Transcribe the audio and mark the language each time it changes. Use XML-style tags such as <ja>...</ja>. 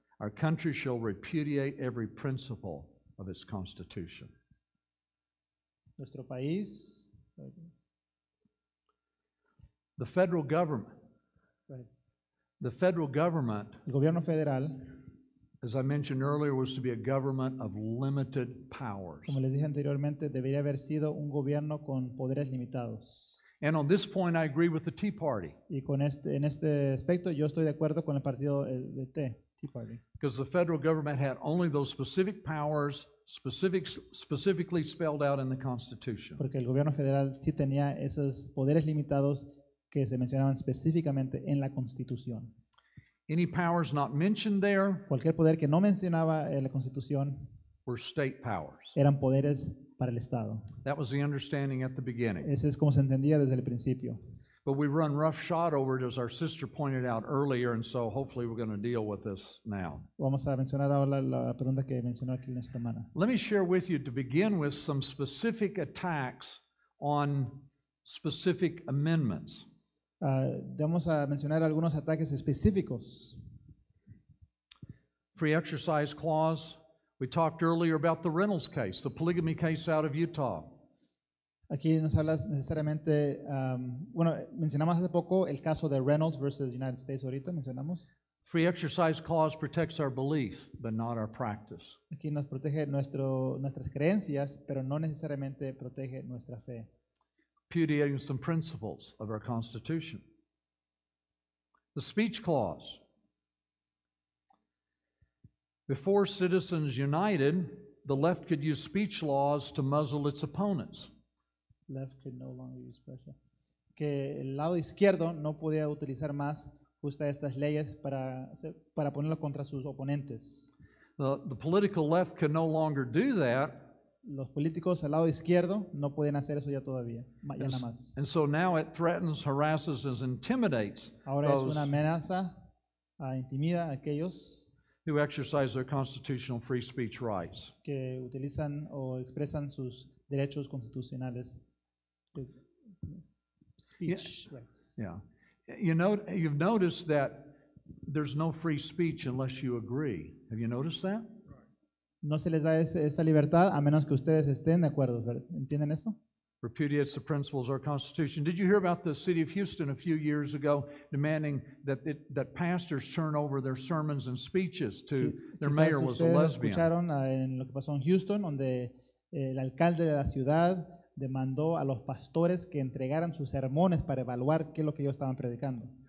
<en>Our country shall repudiate every principle of its constitution.</en> <es>Nuestro país,</es> <en>The federal government, the federal government,</en> <es>el gobierno federal,</es> <en>as I mentioned earlier, was to be a government of limited powers.</en> <es>como les dije anteriormente, debería haber sido un gobierno con poderes limitados.</es> <en>And on this point, I agree with the Tea Party,</en> <es>Y en este aspecto yo estoy de acuerdo con el partido de Tea Party.</es> <en>because the federal government had only those specific powers specifically spelled out in the Constitution.</en> <es>Porque el gobierno federal sí tenía esos poderes limitados que se mencionaban específicamente en la Constitución.</es> <en>Any powers not mentioned there</en> <es>Cualquier poder que no mencionaba en la Constitución</es> <en>were state powers.</en> <es>eran poderes para el Estado.</es> <en>That was the understanding at the beginning.</en> <es>Ese es como se entendía desde el principio.</es> <en>But we run roughshod over it, as our sister pointed out earlier, and so hopefully we're going to deal with this now.</en> <es>Vamos a mencionar ahora la pregunta que mencionó aquí nuestra hermana.</es> <en>Let me share with you, to begin with, some specific attacks on specific amendments.</en> <es>Vamos a mencionar algunos ataques específicos.</es> <en>Free exercise clause. We talked earlier about the Reynolds case, the polygamy case out of Utah.</en> <es>Aquí nos hablas necesariamente, mencionamos hace poco el caso de Reynolds versus United States, ahorita mencionamos.</es> <en>Free exercise clause protects our belief, but not our practice.</en> <es>Aquí nos protege nuestras creencias, pero no necesariamente protege nuestra fe.</es> <en>Repudiating some principles of our Constitution. The speech clause. Before Citizens United, the left could use speech laws to muzzle its opponents. Left could no longer use pressure.</en> <es>Que el lado izquierdo no podía utilizar más justo estas leyes para ponerlo contra sus oponentes.</es> <en>The political left can no longer do that.</en> <es>Los políticos al lado izquierdo no pueden hacer eso ya todavía, ya nada más.</es> <en>And so now it threatens, harasses, and intimidates</en> <es>Ahora es</es> <en>those</en> <es>una amenaza, intimida a aquellos</es> <en>who exercise their constitutional free speech rights.</en> <es>que utilizan o expresan sus derechos constitucionales.</es> <en>Speech rights. Yeah. You've noticed that there's no free speech unless you agree. Have you noticed that?</en> <es>No se les da esa libertad a menos que ustedes estén de acuerdo, ¿verdad? ¿Entienden eso?</es> <en>Repudiates the principles of our Constitution. Did you hear about the city of Houston a few years ago demanding that pastors turn over their sermons and speeches to their</en> <es>Quizás</es> <en>mayor was a</en> <es>ustedes</es> <en>lesbian?</en> <es>escucharon en lo que pasó en Houston, donde el alcalde de la ciudad demandó a los pastores que entregaran sus sermones para evaluar qué es lo que ellos estaban predicando.</es>